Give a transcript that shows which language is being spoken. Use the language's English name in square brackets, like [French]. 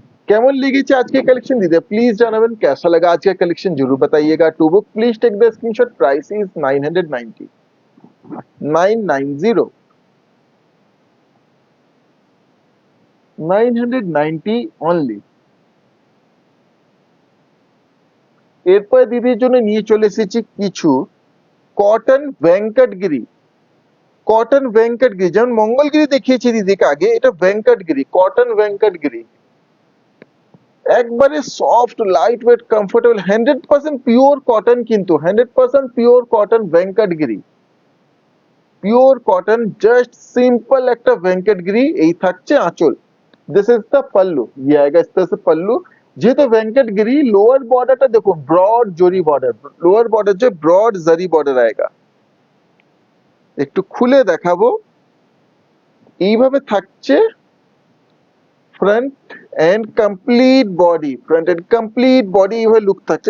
[Bangla] কেমন লেগেছে আজকে [Hindi] कलेक्शन दीदी प्लीज জানাবেন, कैसा लगा आज का कलेक्शन जरूर बताइएगा। [English] to book please take the screenshot, price is 990 990 990 [Bangla] only. এরপর দিদির জন্য নিয়ে চলে এসেছি কিছু কটন ভেঙ্কটগিরি। কটন ভেঙ্কটগিরি যেমন মঙ্গলগিরি দেখিয়েছি দিদিকে আগে, এটা ভেঙ্কটগিরি, কটন ভেঙ্কটগিরি। একবারে soft light weight comfortable 100% pure cotton, কিন্তু 100% pure cotton Venkatagiri, pure cotton just simple একটা ভেঙ্কটগিরি। এই থাকছে আঁচল। [English] this is the pallu, [Hindi] ये आएगा इस तरह से पल्लू। [Bangla] যেহেতু ভেঙ্কটগিরি লোয়ার বর্ডারটা দেখুন ব্রড জরি বর্ডার, লোয়ার বর্ডার যে ব্রড জরি বর্ডার আएगा। একটু খুলে দেখাবো। এইভাবে থাকছে front end complete body, front end complete body এইভাবে লুক থাকছে।